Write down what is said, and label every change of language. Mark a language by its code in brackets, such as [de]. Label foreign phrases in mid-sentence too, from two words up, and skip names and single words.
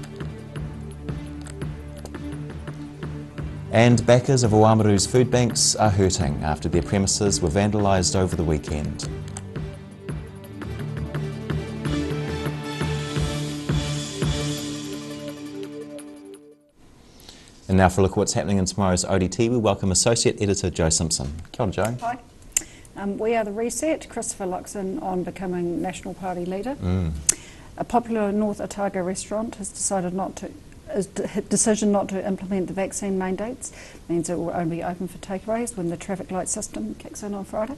[en] And backers of Oamaru's food banks are hurting after their premises were vandalised over the weekend. And now for a look at what's happening in tomorrow's ODT, we welcome Associate Editor Joe Simpson. [mi] Kia ora, Joe. [en] Hi. We are the Reset. Christopher locks in on becoming National Party leader. A popular North Otago restaurant has decided decision not to implement the vaccine mandates means it will only be open for takeaways when the traffic light system kicks in on Friday.